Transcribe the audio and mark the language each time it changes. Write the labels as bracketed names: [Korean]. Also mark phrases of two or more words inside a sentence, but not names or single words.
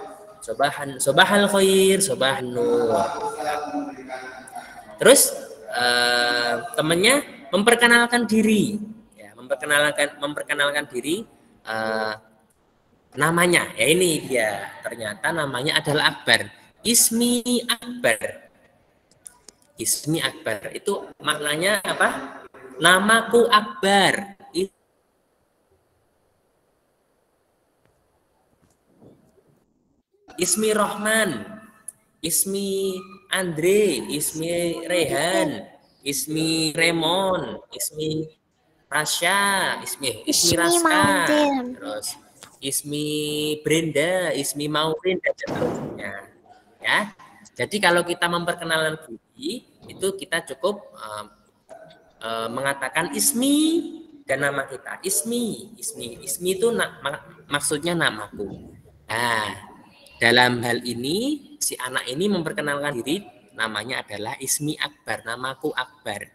[Arabic] صباح الخير، صباح النور. [Indonesian] Terus temannya memperkenalkan diri, ya, memperkenalkan diri, namanya, ya ini dia, ternyata namanya adalah Akbar. [Arabic] Ismi Akbar. [Indonesian] Ismi Akbar itu maknanya apa? Namaku Akbar. Ismi Rohman, Ismi Andre, Ismi Rehan, Ismi Remon, Ismi Rasya, Ismi Raska, terus Ismi Brenda, Ismi Maurin dan seterusnya. Ya, jadi kalau kita memperkenalkan diri itu kita cukup mengatakan ismi dan nama kita. Ismi itu maksudnya namaku. Nah, dalam hal ini si anak ini memperkenalkan diri, namanya adalah Ismi Akbar, namaku Akbar.